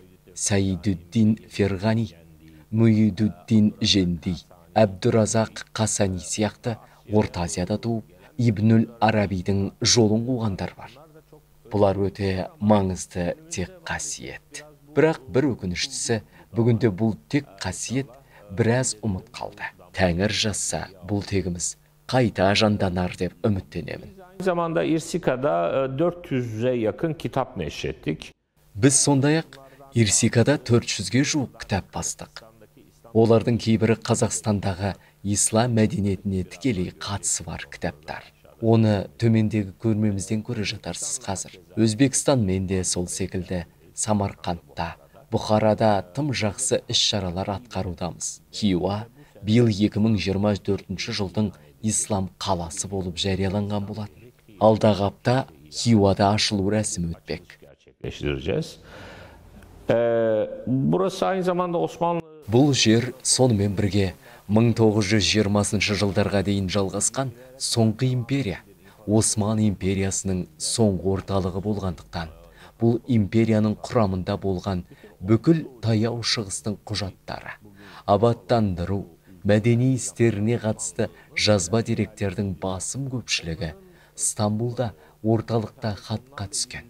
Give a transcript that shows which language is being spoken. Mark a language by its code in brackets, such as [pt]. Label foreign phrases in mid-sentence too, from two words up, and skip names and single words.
[kk] Саидуддин Ферғани, Муидуддин Женди, Әбдуразақ Қасани сияқты Орта Азияда туып, Ибнул Арабидің жолын қуғандар бар. Бұлар өте маңызды тек қасиет. Бірақ бір өкініштісі, бүгінде бұл тек қасиет біраз ұмыт қалды. Тәңір жазса, бұл тегіміз қайта жанданар деп үміттенемін. [tr] Aynı zamanda İrsika'da 400'e yakın kitap neşrettik. [kk] Біз сондай-ақ Ирсикада 400-ге жуық кітап бастық. Олардың кейбірі Қазақстандағы ислам мәдениетіне тікелей қатысы бар кітаптар. Оны төмендегі көрмемізден көре жатарсыз қазір. Өзбекстан менде сол секілді Самарқандта, Бұхарада тым жақсы іс-шаралар атқарудамыз. Хиуа, биыл 2024 жылдың ислам қаласы болып жарияланған болатын. Алдағы апта Хиуада ашылу рәсімі өтпек. [tr] Gerçekleştireceğiz. Burası aynı zamanda Osmanlı [kk] Бұл жер сонымен бірге 1920 жылдарға дейін жалғасқан соңғы империя, Осман империясының соңғы орталығы болғандықтан, бұл империяның құрамында болған бүкіл таяу шығыстың құжаттары, абаттандыру, мәдени істеріне қатысты жазба деректердің басым көпшілігі Стамбулда орталықта хатқа түскен.